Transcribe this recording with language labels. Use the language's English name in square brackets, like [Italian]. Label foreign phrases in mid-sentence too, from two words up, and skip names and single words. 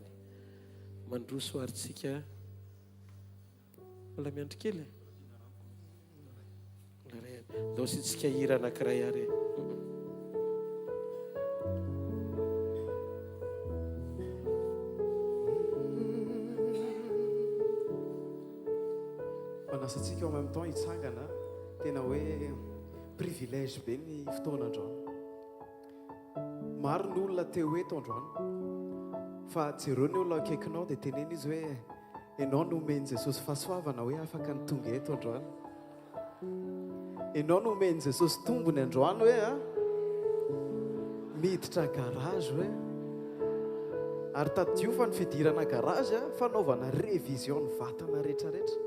[Malagasy] Mandroso arintsika mbola miandry kely dao sintsika hira anankiray ary. Manasantsika [French] en même temps [Malagasy] hitsangana tena hoe privilège be ny fotoana androany. Maro ny olona teo eto androany fa jereo ny olona akaikinao dia teneny izy hoe ianao no omeny Jesosy fahasoavana hoe afaka ny tonga eto androany. Ianao no omeny Jesosy tombony androany hoe miditra garage hoe ary tadio fa ny fidirana garage fanaovana révision ny vatana rehetrarehetra.